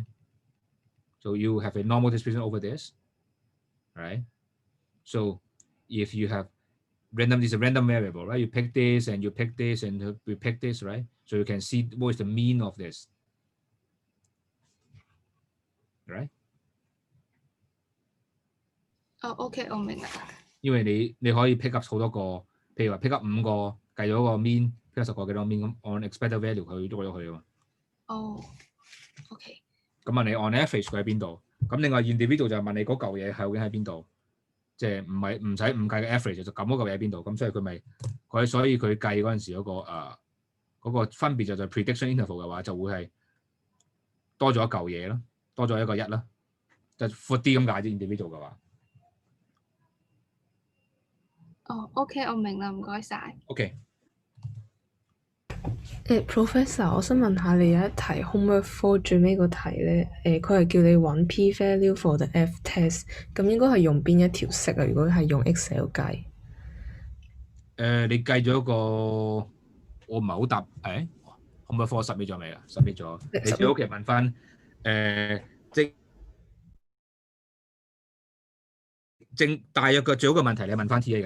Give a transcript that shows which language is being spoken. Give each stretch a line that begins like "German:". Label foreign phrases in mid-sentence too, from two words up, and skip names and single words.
English: So you have a normal distribution over this, right? So if you have random, this is a random variable, right? You pick this and you pick this and you pick this, right? So you can see what is the mean of this, right?
Cantonese: OK， 我明啦。因為你可以
English: pick up
Cantonese: 好多個，譬如話
English: pick up
Cantonese: 5個，計咗個 mean，
English: pick up
Cantonese: 10個幾多 mean，咁
English: on expected value
Cantonese: 佢捉咗佢啊嘛。 OK。咁問你
English: on average
Cantonese: 佢喺邊度？咁另外 individual 就問你嗰嚿嘢究竟喺邊度？即係唔使計嘅 average 就咁嗰嚿嘢喺邊度？咁所以佢計嗰陣時嗰個分別就係
English: prediction interval
Cantonese: 嘅話，就會係多咗一嚿嘢咯，多咗一個1啦，就闊啲咁解啫。individual 嘅話。 OK， 我明啦，唔該晒。 OK。 Professor， 我想問下你有一題 homework 4最尾個題咧，佢係叫你揾
English: p-value for the f-test，
Cantonese: 咁應該係用邊一條式啊？如果係用 Excel 計，你計咗個我唔係好答homework 4 submit 咗未啊？submit 咗，你最好其實問翻大約嘅最好嘅問題，你問翻 TA 嘅。